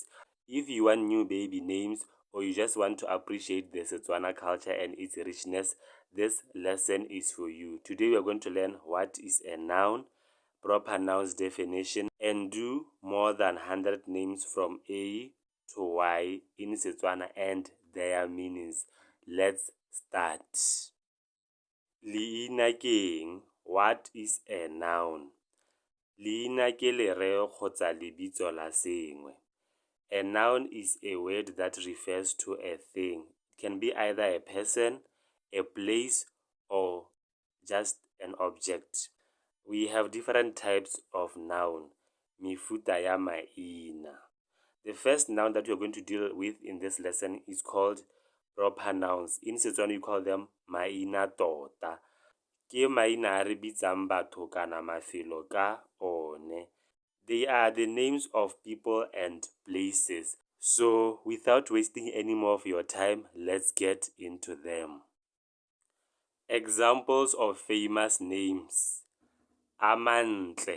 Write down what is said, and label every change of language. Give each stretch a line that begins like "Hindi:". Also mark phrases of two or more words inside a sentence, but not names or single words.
English: If you want new baby names or you just want to appreciate the Setswana culture and its richness, this lesson is for you. Today we're going to learn what is a noun, proper nouns definition, and do more than 100 names from A to Y in Setswana and their meanings. Let's start.
Tswana: Leina ke eng?
English: What is a noun?
Tswana: Leina ke lereo kgotsa lebitso la sengwe.
English: A noun is a word that refers to a thing. It can be either a person, a place, or just an object. We have different types of noun.
Tswana: Mefuta ya maina.
English: The first noun that we're going to deal with in this lesson is called proper nouns. In Setswana you call them
Tswana: maina tota. Ke maina a re bitsang batho kana mafelo ka one.
English: They are the names of people and places. So without wasting any more of your time, let's get into them. Examples of famous names. Amantle.